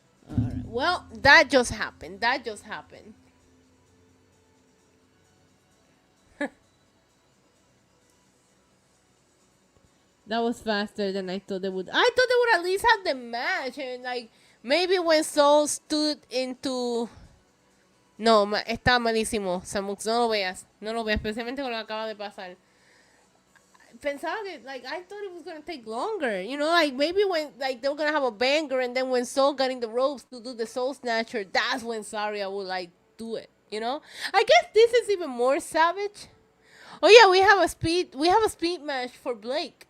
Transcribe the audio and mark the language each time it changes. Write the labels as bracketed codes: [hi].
[en] Alright, well, that just happened. That just happened. That was faster than I thought they would. I thought they would at least have the match and like Maybe when Soul stood into... [es] No, está malísimo, Samux, no lo veas, especialmente con lo que acaba de pasar. Pensaba que, [en] like, I thought it was gonna take longer, you know, like, maybe when, like, they were gonna have a banger, and then when Soul got in the ropes to do the Soul Snatcher, that's when Saria would, like, do it, you know? I guess this is even more savage. Oh yeah, we have a speed match for Blake.